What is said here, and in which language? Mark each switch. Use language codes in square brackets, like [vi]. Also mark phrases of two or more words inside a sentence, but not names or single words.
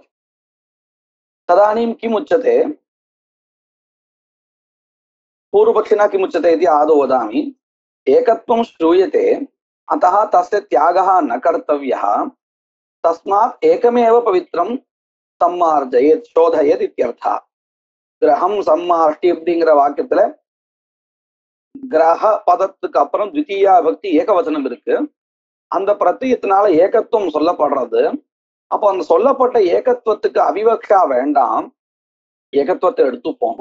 [sa] तदानीं किम् उच्यते? पूर्वपक्षिणा किम् उच्यते इति आदौ वदामि। एकत्वं श्रूयते, अतः तस्य त्यागः न कर्तव्यः, तस्मात् एकमेव पवित्रं सम्मार्जयेत्, शोधयेत् इत्यर्थः। ग्रहं सम्मार्ष्टि [ta] அப்படிங்கிற வாக்கியத்துல கிரக பதத்துக்கு அப்புறம் த்விதீயா விபக்தி ஏகவச்சனம் இருக்கு. அந்த பிரத்யத்தினால ஏகத்துவம் சொல்லப்படுறது. அப்போ அந்த சொல்லப்பட்ட ஏகத்துவத்துக்கு அவிவக்ஷா வேண்டாம், ஏகத்துவத்தை எடுத்துப்போம்.